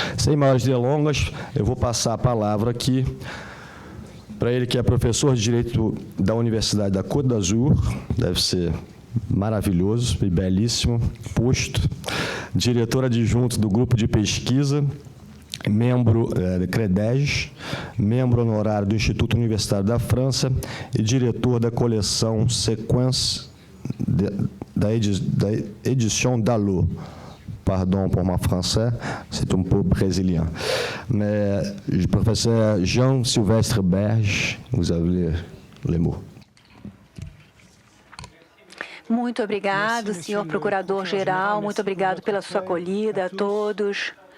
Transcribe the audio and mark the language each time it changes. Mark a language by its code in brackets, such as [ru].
[pt] Sem maiores delongas, eu vou passar a palavra aqui para ele, que é professor de Direito da Universidade da Côte d'Azur, deve ser maravilhoso e belíssimo posto, diretor adjunto do grupo de pesquisa, membro do CREDES, membro honorário do Instituto Universitário da França e diretor da coleção Sequence da Édition Dallot. [fr] Pardon pour mon français, c'est un peu brésilien. Mais professeur Jean-Sylvestre Berge, vous avez les mots. [pt] Muito obrigado, senhor procurador-geral, muito obrigado pela sua acolhida a todos.